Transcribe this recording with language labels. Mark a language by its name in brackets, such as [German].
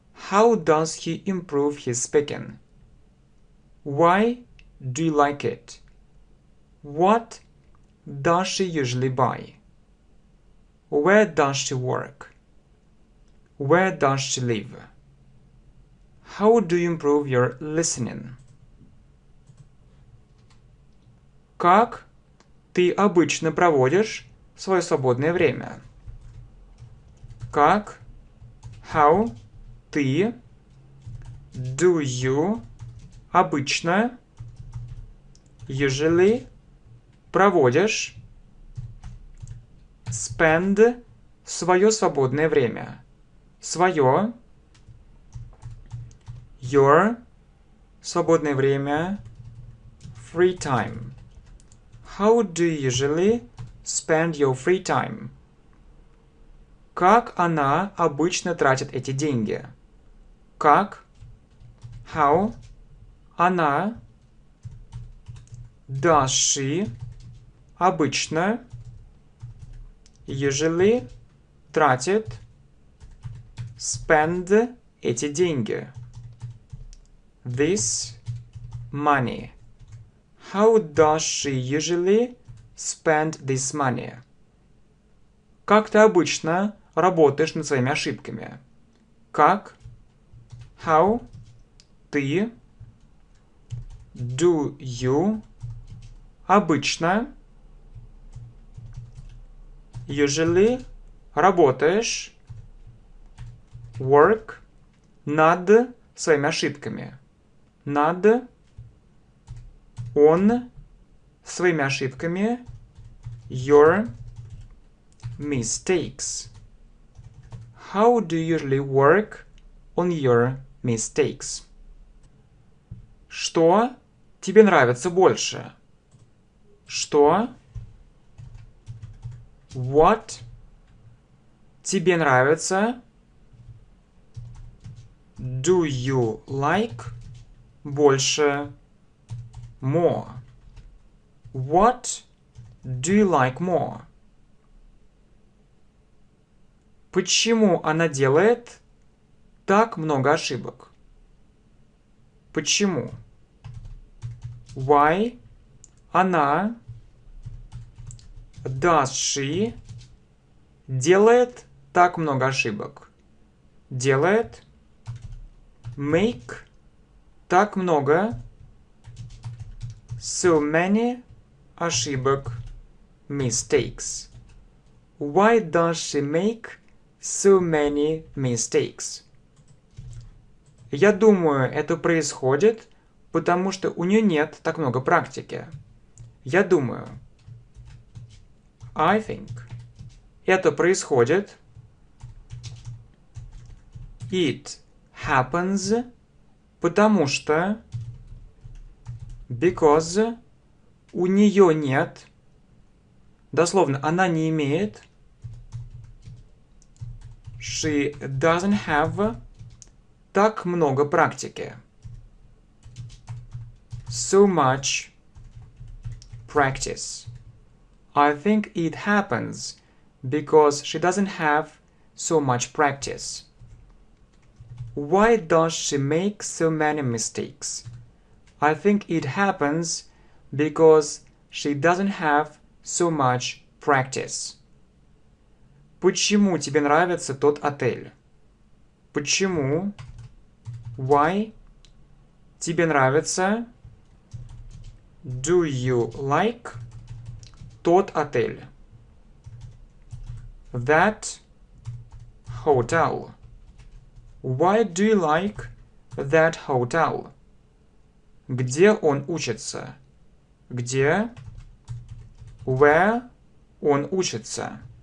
[English] How does he improve his speaking? Why do you like it? What does she usually buy? Where does she work? Where does she live? How do you improve your listening? [Russian] Как ты обычно проводишь свое свободное время? Как? [English] How? [Russian] Ты? [English] Do you? [Russian] Обычно? [English] Usually? [Russian] Проводишь? [English] Spend? [Russian] Свое свободное время. Свое? [English] Your? [Russian] Свободное время. [English] Free time. How do you usually spend your free time? [Russian] Как она обычно тратит эти деньги? Как? [English] How? [Russian] Она? [English] Does she? [Russian] Обычно? [English] Usually? [Russian] Тратит? [English] Spend [Russian] эти деньги. [English] This money. How does she usually spend this money? [Russian] Как ты обычно работаешь над своими ошибками? Как? [English] How? [Russian] Ты? [English] Do you? [Russian] Обычно? [English] Usually? [Russian] Работаешь? [English] Work? [Russian] Над своими ошибками. Над? Он? Своими ошибками. [English] Your mistakes. How do you usually work on your mistakes? [Russian] Что тебе нравится больше? Что? [English] What [Russian] тебе нравится? [English] do you like [Russian] больше [English] more? What do you like more? [Russian] Почему она делает так много ошибок? Почему? [English] Why [Russian] она [English] does she [Russian] делает так много ошибок? Делает [English] make [Russian] так много [English] so many [Russian] ошибок [English] mistakes. Why does she make so many mistakes? [Russian] Я думаю, это происходит, потому что у нее нет так много практики. Я думаю. [English] I think. [Russian] Это происходит. [English] It happens, [Russian] потому что [English] because [Russian] у нее нет. Дословно, она не имеет. [English] She doesn't have [Russian] так много практики. [English] So much practice. I think it happens because she doesn't have so much practice. Why does she make so many mistakes? I think it happens because she doesn't have so much practice. [Russian] Почему тебе нравится тот отель? Почему? [English] Why? [Russian] Тебе нравится? [English] Do you like [Russian] тот отель? [English] That hotel. Why do you like that hotel? [Russian] Где он учится? Где? [English] Where [Russian] он учится?